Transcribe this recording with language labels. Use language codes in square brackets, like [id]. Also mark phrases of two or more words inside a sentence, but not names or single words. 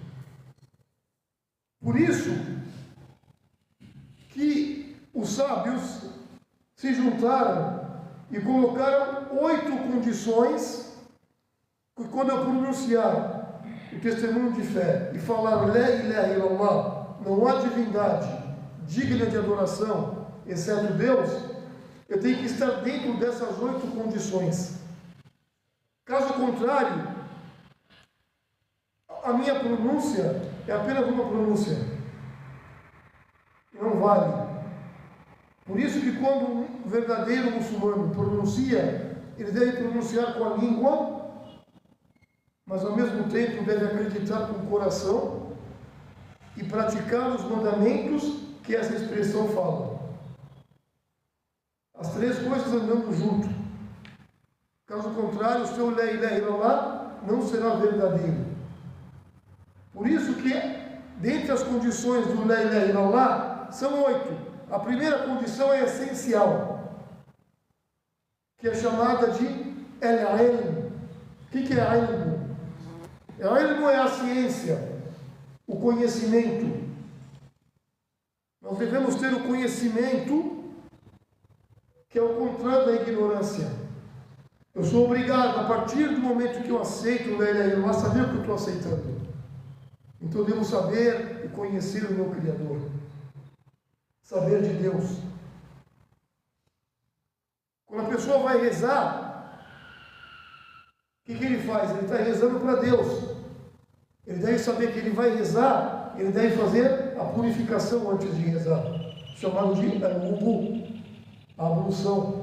[pt] Por isso que os sábios se juntaram e colocaram 8 condições que quando eu pronunciar o testemunho de fé e falar [ar] لا إله إلا الله, [pt] não há divindade digna de adoração exceto Deus, eu tenho que estar dentro dessas 8 condições. Caso contrário, a minha pronúncia é apenas uma pronúncia. Não vale. Por isso que quando um verdadeiro muçulmano pronuncia, ele deve pronunciar com a língua, mas ao mesmo tempo deve acreditar com o coração e praticar os mandamentos que essa expressão fala. As 3 coisas andando junto. Caso contrário, o seu [ar] لا إله إلا الله [pt] não será verdadeiro. Por isso que, dentre as condições do [ar] لا إله إلا الله, [pt] são 8. A primeira condição é essencial, que é chamada de El-Ilm. O que é Ilm? Ilm é a ciência, o conhecimento. Nós devemos ter o conhecimento, que é o contrário da ignorância. Eu sou obrigado, a partir do momento que eu aceito o [ar] لا إله إلا الله, [pt] a saber o que eu estou aceitando. Então eu devo saber e conhecer o meu Criador. Saber de Deus. Quando a pessoa vai rezar, o que ele faz? Ele está rezando para Deus. Ele deve saber que ele vai rezar, ele deve fazer a purificação antes de rezar, chamado de al-wudu, a ablução.